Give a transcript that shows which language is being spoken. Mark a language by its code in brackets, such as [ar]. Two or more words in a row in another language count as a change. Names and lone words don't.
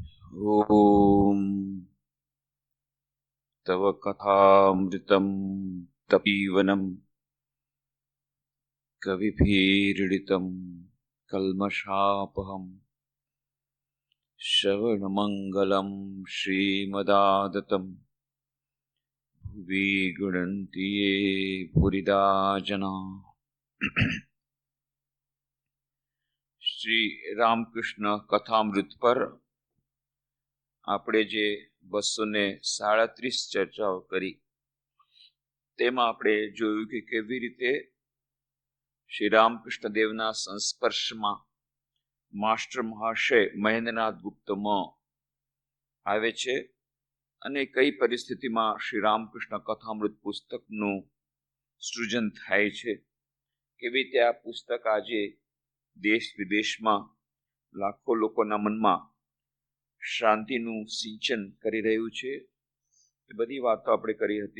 [sa] ॐ तव कथामृतं तपीवनं कविभिरीडितं कल्मषापहं श्रवणमङ्गलं श्रीमदादतं भुवि गृह्णन्ति ये भूरिदा जना। [gu] શ્રી રામકૃષ્ણ કથામૃત પર આપણે જે 237 ચર્ચાઓ કરી તેમાં આપણે જોયું કે કેવી રીતે શ્રી રામકૃષ્ણ દેવના સંસ્પર્શમાં માસ્ટર મહાશય મહેન્દ્રનાથ ગુપ્તમાં આવે છે અને કઈ પરિસ્થિતિમાં શ્રી રામકૃષ્ણ કથામૃત પુસ્તકનું સૃજન થાય છે, કેવી રીતે આ પુસ્તક આજે દેશ વિદેશમાં લાખો લોકોના મનમાં શાંતિનું સિંચન કરી રહ્યું છે, એ બધી વાતો આપણે કરી હતી.